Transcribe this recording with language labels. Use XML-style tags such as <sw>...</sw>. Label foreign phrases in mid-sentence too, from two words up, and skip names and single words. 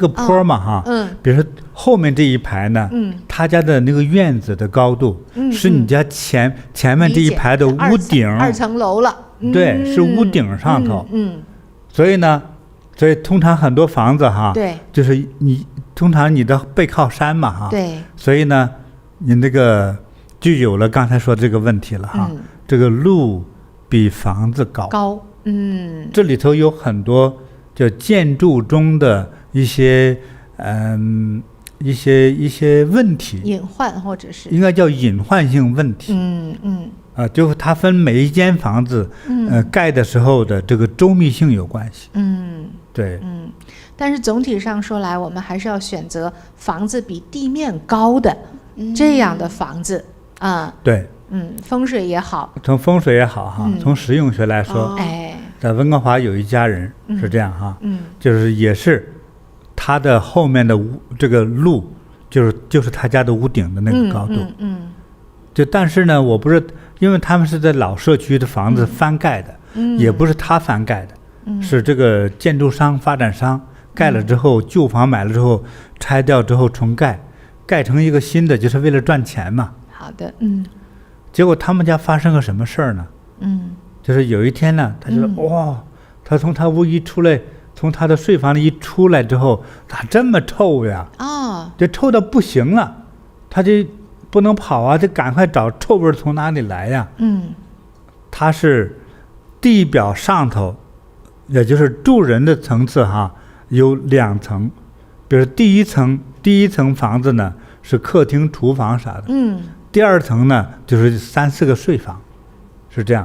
<zh>它是你那個坡嘛哈，比如說後面這一排呢，他家的那個院子的高度，是你家前面這一排的屋頂，2層樓了。对，是屋頂上頭。所以通常很多房子哈，对，就是通常你的背靠山嘛哈，对，所以呢，你那个就有了刚才说这个問題了哈，這個路比房子高，這裡頭有很多就建築中的一些問題，隱患或者是應該叫隱患性問題，就是它分每一間房子，蓋的時候的這個周密性有關係，對，但是總體上說來，我們還是要選擇房子比地面高的這樣的房子啊，對，風水也好，從風水也好哈，從實用學來說，在溫哥華有一家人是這樣哈，就是也是他的後面的這個路，就是他家的屋頂的那個高度，就但是呢，我不是因為他們是在老社區的房子翻蓋的，也不是他翻蓋的，是這個建築商發展商蓋了之後，舊房買了之後拆掉之後重蓋，蓋成一個新的，就是為了賺錢嘛。好的，結果他們家發生個什麼事兒呢？就是有一天呢，他就說哇，他從他屋一出來，從他的睡房裡一出來之後，咋這麼臭呀？就臭到不行了，他就不能跑啊，就趕快找臭味從哪裡來呀？他是地表上頭，也就是住人的層次哈，有2層，比如第一層房子呢是客廳、廚房啥的，第2層呢就是3、4個睡房，是這樣。</zh>